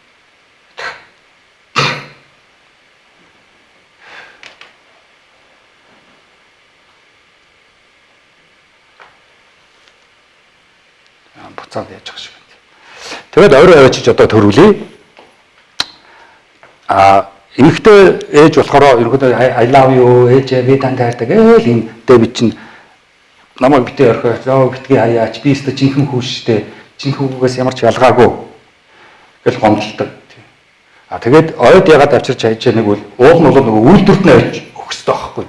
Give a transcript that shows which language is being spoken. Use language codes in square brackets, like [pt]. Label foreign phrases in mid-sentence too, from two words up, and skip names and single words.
[mn] Буцаад яаж байгаа шиг байна. Тэгээд ойроо аваачиж одоо төрүүлээ. Эмэгтэй ээж болохоор ерөнхийдөө [en] I love you [mn] ээж би танд хайртай гэвэл энэ Дэвид чинь намайг битээ орхио битгий хаяач би өөртөө жинхэнэ хүү штэ жинхэнэ хүүгээс ямар ч ялгаагүй гэж гомдлдог. Тэгээд ойд ягаад авчирч хайж нэг бол уул нь бол нөгөө үйлдвэрт нь авч өгөх хэрэгтэй байхгүй.